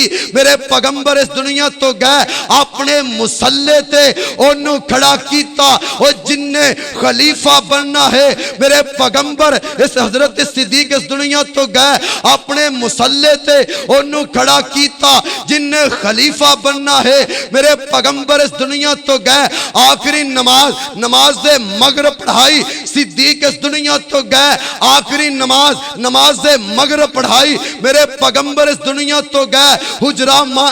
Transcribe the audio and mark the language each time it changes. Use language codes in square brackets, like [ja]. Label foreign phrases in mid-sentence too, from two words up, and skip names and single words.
[pa] میرے پیغمبر اس دنیا تو گئے اپنے مصلے تے اونوں کھڑا کیتا. او جنے خلیفہ بننا ہے، میرے پیغمبر اس حضرت صدیق اس دنیا تو گئے اپنے مصلے تے اونوں کھڑا کیتا. جن نے خلیفہ بننا ہے میرے پیغمبر اس دنیا تو گئے آخری نماز مغرب پڑھائی صدیق اس دنیا تو گئے آخری نماز مغرب پڑھائی میرے پیغمبر اس دنیا تو گئے حجرہ ماں